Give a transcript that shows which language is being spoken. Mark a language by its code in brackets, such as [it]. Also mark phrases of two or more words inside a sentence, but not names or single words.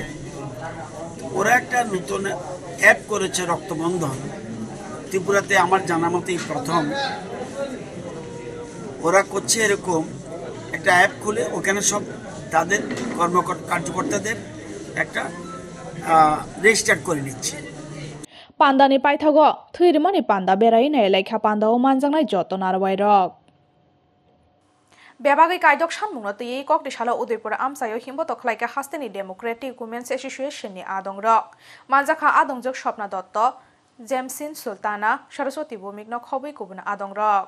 [bn] ওরা একটা নতুন অ্যাপ করেছে রক্তবন্ধন, ত্রিপুরাতে আমার জানা মতেই প্রথম। ওরা করছে এরকম একটা অ্যাপ খুলে ওখানে সব তাদের কার্যকর্তাদের একটা রেজিস্টার করে নিচ্ছে। [trp] Pandani paithago thuirimani panda berai nei laikha panda o manjangnai joto narwai rok. Bebagai kaidok sanmungno tui kokti shala Udaipur amsayo himbo tokhlaika hasteni Democratic Women's Association ni adongrok. Manjakha adongjok Swapna Dotto, Jamsin Sultana, Saraswati Bhumikno khobui kubuna adongrok.